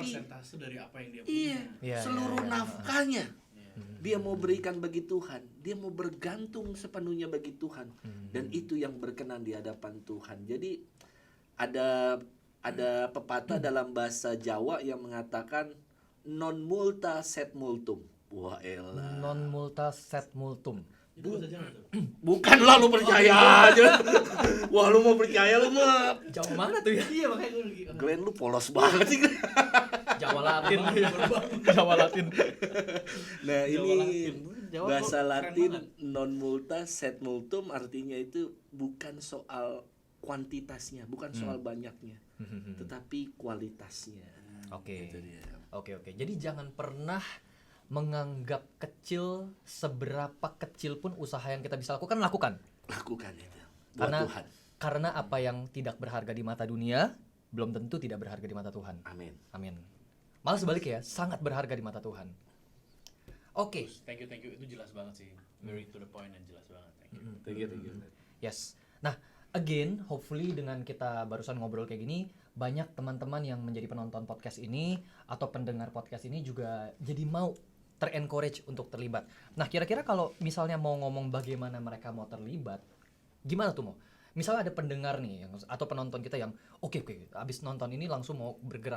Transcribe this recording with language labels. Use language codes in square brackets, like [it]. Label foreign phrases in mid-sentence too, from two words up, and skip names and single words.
[id] persentase dari apa yang dia punya. iya, Iya, seluruh iya. nafkahnya Iya. dia mau berikan bagi Tuhan, dia mau bergantung sepenuhnya bagi Tuhan, dan itu yang berkenan di hadapan Tuhan. Jadi ada pepatah dalam bahasa Jawa yang mengatakan [la] non multa sed multum. [id] Wah elah. [la] Non multa sed multum. [id] Itu bahasa Jawa tuh. Bukan lah, lu percaya aja. Wah, lu mau percaya lu mah. Jawa mana tuh ya? Iya makanya gue lagi. Glenn lu polos banget sih. Jawa Latin. Jawa Latin. Nah, Jawa ini Latin. Jawa bahasa keren Latin banget. [la] non multa sed multum, [id] artinya itu bukan soal kuantitasnya, bukan soal banyaknya, tetapi kualitasnya. Oke. Itu dia. Oke. Jadi jangan pernah menganggap kecil, seberapa kecil pun usaha yang kita bisa lakukan. Lakukan Itu buat Tuhan. karena apa yang tidak berharga di mata dunia belum tentu tidak berharga di mata Tuhan. Amin. Amin. Malah sebaliknya, sangat berharga di mata Tuhan. Oke. [en] Thank you. [id] Itu jelas banget sih. [en] Very to the point [id] dan jelas banget. [en] Thank you. Thank you. [id] Yes. Nah, [en] again, hopefully [id] dengan kita barusan ngobrol kayak gini, banyak teman-teman yang menjadi penonton podcast ini atau pendengar podcast ini juga jadi mau ter-encourage untuk terlibat. Nah, kira-kira kalau misalnya mau ngomong bagaimana mereka mau terlibat, gimana tuh mau? Misalnya ada pendengar nih yang, atau penonton kita yang oke, abis nonton ini langsung mau bergerak.